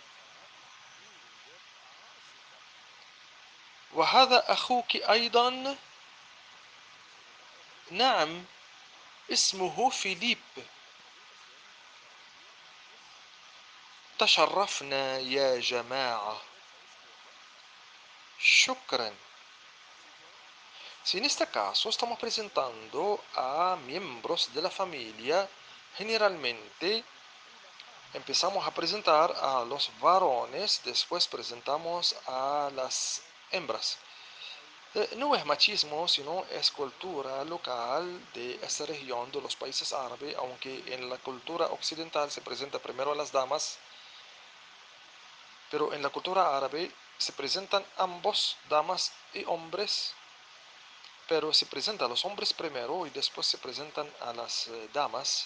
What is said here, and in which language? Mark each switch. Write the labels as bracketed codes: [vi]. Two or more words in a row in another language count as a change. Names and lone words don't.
[ar] وهذا أخوك أيضا؟ نعم، اسمه فيليب. تشرفنا يا جماعة. شكرا. [es] Si en este caso estamos presentando a miembros de la familia, generalmente empezamos a presentar a los varones, después presentamos a las hembras. No es machismo, sino es cultura local de esta región de los países árabes, aunque en la cultura occidental se presenta primero a las damas, pero en la cultura árabe se presentan ambos, damas y hombres, pero se presenta a los hombres primero y después se presentan a las damas.